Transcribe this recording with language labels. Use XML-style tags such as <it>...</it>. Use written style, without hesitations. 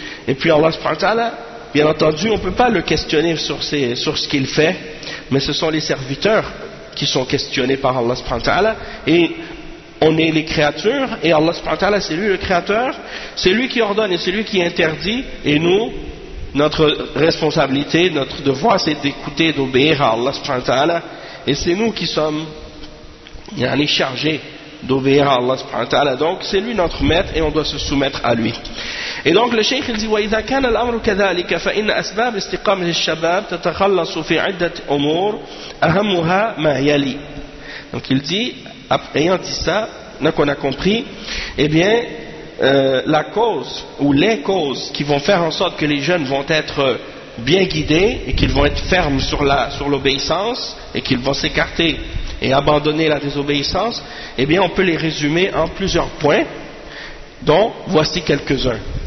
<fr>Et puis Allah subhanahu wa ta'ala, bien entendu, on ne peut pas le questionner sur ce qu'il fait, mais ce sont les serviteurs qui sont questionnés par Allah subhanahu wa ta'ala, et on est les créatures, et Allah subhanahu wa ta'ala, c'est lui le créateur, c'est lui qui ordonne et c'est lui qui interdit, et nous, notre responsabilité, notre devoir, c'est d'écouter, d'obéir à Allah subhanahu wa ta'ala, et c'est nous qui sommes chargés d'obéir à Allah subhanahu wa ta'ala. Donc c'est lui notre maître et on doit se soumettre à lui. Et donc le cheikh dit</fr> <ar>وَإِذَا كَانَ الْأَمْرُ كَذَلِكَ فَإِنَّ أَسْبَابِ اسْتِقَامِ الشَّبَابِ تَتَخَلَّصُ فِي عِدَّةِ أُمُورِ أَهَمُّهَا مَا يَلِي.</ar> <fr>Donc il dit, ayant dit ça, donc on a compris, eh bien la cause ou les causes qui vont faire en sorte que les jeunes vont être bien guidés et qu'ils vont être fermes sur l'obéissance et qu'ils vont s'écarter et abandonner la désobéissance, eh bien on peut les résumer en plusieurs points, dont voici quelques-uns.</fr>